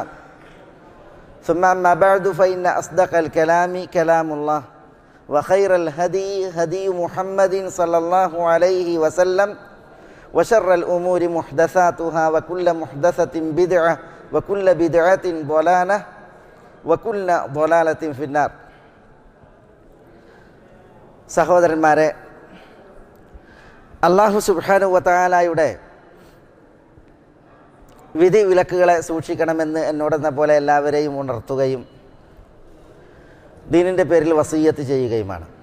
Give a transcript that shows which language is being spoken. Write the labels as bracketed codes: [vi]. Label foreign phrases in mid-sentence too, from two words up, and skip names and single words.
[ar] ثم أما بعد فإن أصدق الكلام كلام الله وخير الهدي هدي محمد صلى الله عليه وسلم وشر الأمور محدثاتها وكل محدثة بدعة وكل بدعة ضلالة وكل ضلالة في النار. [ml] സഹോദരന്മാരെ, അല്ലാഹു [ar] سبحانه وتعالى [ml] വിധി വിലക്കുകളെ സൂക്ഷിക്കണമെന്ന് എന്നോടെന്ന പോലെ എല്ലാവരെയും ഉണർത്തുകയും ദീനിൻ്റെ പേരിൽ വസിയ്യത്ത് ചെയ്യുകയുമാണ്.